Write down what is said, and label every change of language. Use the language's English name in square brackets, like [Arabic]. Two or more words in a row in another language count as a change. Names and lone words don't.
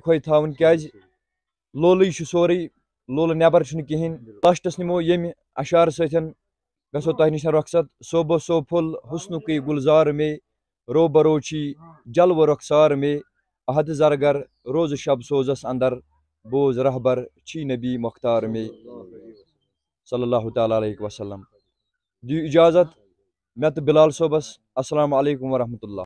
[Kashmiri] کھۄے تھاوُن کیٛازِ لولٕے چھُ سورُے لولہٕ نٮ۪بر چھُنہٕ کِہینۍ لاسٹس نِمو ییٚمہِ اشعارٕ سۭتۍ گژھو تۄہہِ نِش رۄخصت صوبو صوب پھُل حُسنُکٕے گُلزار مے روبروچی جلوٕ رۄخسار مے احد زرگر روزٕ شب سوزس اندر بوز رہبر چھی نبی مختار مے [Arabic] صلی اللہ تعالیٰ علیہ وسلم [Kashmiri] دِیِو اِجازت مےٚ تہٕ بِلال صٲبس [Arabic] السلام علیکم ورحمتہ اللہ